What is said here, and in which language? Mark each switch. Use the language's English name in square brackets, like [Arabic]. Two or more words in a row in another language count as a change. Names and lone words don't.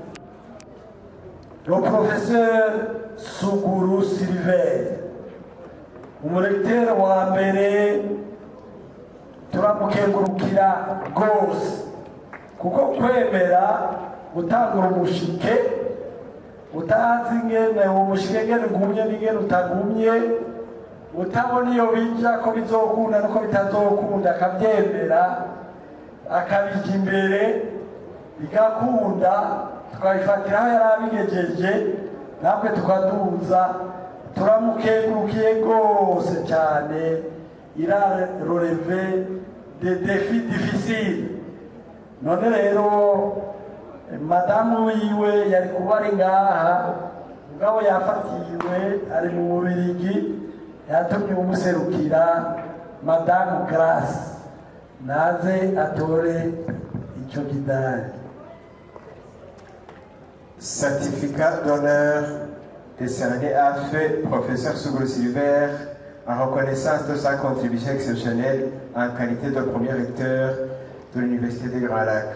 [French] le professeur [Rundi] Suguru Silver, umulecteur wa mbere, turamukengurukira gose kuko kwemera gutangura umushike utazi ingene uwo mushike ngene ugumye n'ingene utagumye, utabona iyo bija ko bizokunda nuko bitazokunda, akabyemera akabijya imbere bigakunda, tukabifatira aho yari abigejeje, natwe tukaduza. Turamukengurukiye rwose cyane. [French] Il a relevé des défis difficiles. [Rundi] None rero madamu wiwe yari kuba ari ngaha, mugabo yafatiwe ari mu Bubiligi, yatumye umuserukira Madame Grace naze atore icyo kidari. [French] Certificat d'honneur décerné à feu professeur Suguru Silver en reconnaissance de sa contribution exceptionnelle en qualité de premier recteur de l'Université des Grands Lacs.